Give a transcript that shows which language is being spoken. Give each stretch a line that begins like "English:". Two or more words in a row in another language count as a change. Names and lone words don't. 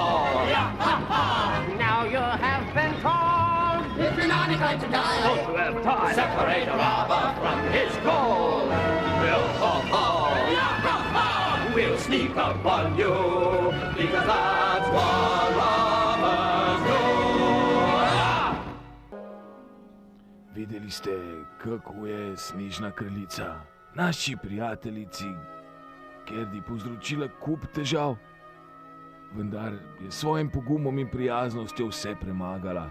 English: Now you have been told. If you're not inclined to die, Don't you have time? separate a robber from his gold. Ho-ho-ho. We'll sneak up on you, because that's what robbers do.
Slovenian: Videli ste, kako je Snežna kraljica naši prijateljici Gerdi povzročila kup težav, vendar je s svojim pogumom in prijaznostjo vse premagala.